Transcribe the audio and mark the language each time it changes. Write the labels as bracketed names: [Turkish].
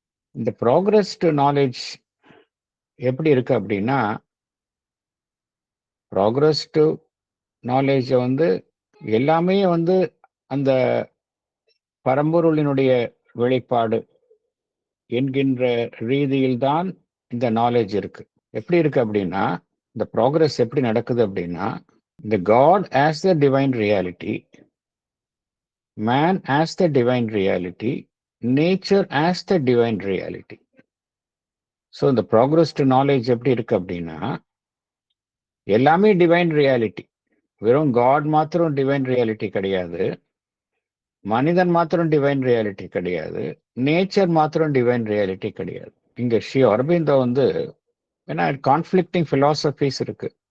[Tamil] இந்த progress to knowledge எப்படி இருக்கு அப்படின்னா, ப்ரோக்ரஸ் டு நாலேஜ் எல்லாமே அந்த பரம்பொருளினுடைய வெளிப்பாடு என்கின்ற ரீதியில்தான் இந்த நாலேஜ் இருக்கு. எப்படி இருக்கு அப்படின்னா, இந்த ப்ரோக்ரஸ் எப்படி நடக்குது அப்படின்னா, [English] the God as the divine reality, man as the divine reality, nature as the divine reality. So the progress to knowledge [Tamil] எப்படி இருக்கு அப்படின்னா, எல்லாமே டிவைன் ரியாலிட்டி. வெறும் காட் மாத்திரம் டிவைன் ரியாலிட்டி கிடையாது, மனிதன் மாத்திரம் டிவைன் ரியாலிட்டி கிடையாது, நேச்சர் மாத்திரம் டிவைன் ரியாலிட்டி கிடையாது. இங்க ஸ்ரீ அரபிந்தோ ஏன்னா கான்ஃப்ளிக்டிங் பிலாசபிஸ் இருக்கு.